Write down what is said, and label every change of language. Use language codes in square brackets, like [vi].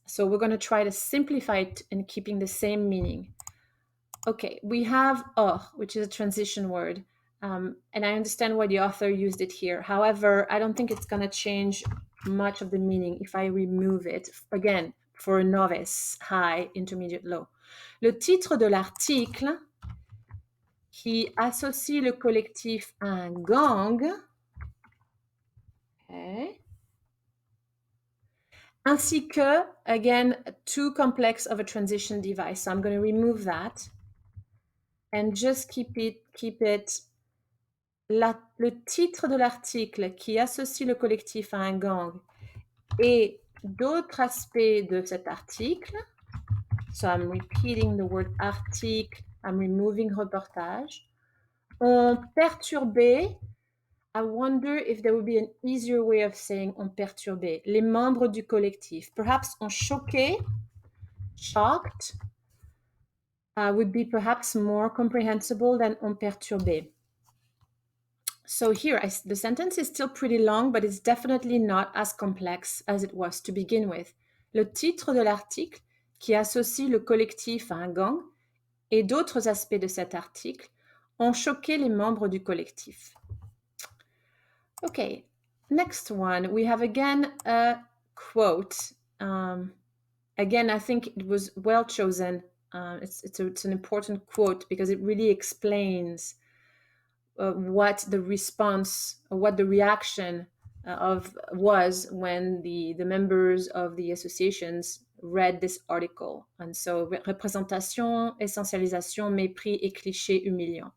[en] So we're going to try to simplify it in keeping the same meaning. Okay, we have or, which is a transition word. And I understand why the author used it here. However, I don't think it's going to change much of the meaning if I remove it. Again, for a novice, high, intermediate, low. [fr] Le titre de l'article qui associe le collectif à un gang. Okay. Ainsi que, [en] again, too complex of a transition device. So I'm going to remove that and just keep it [fr] le titre de l'article qui associe le collectif à un gang et d'autres aspects de cet article. [en] So I'm repeating the word article, I'm removing reportage, [fr] ont perturbé. [en] I wonder if there would be an easier way of saying [fr] ont perturbé. Les membres du collectif. [en] Perhaps [fr] ont choqué, [en] shocked, would be perhaps more comprehensible than [fr] ont perturbé. [en] So here, the sentence is still pretty long, but it's definitely not as complex as it was to begin with. [fr] Le titre de l'article, qui associe le collectif à un gang, et d'autres aspects de cet article, ont choqué les membres du collectif. [en] Okay, next one, we have again a quote. Again, I think it was well chosen. It's an important quote because it really explains what the response, or what the reaction was when the members of the associations read this article. And so, [fr] représentation, essentialisation, mépris et cliché humiliant.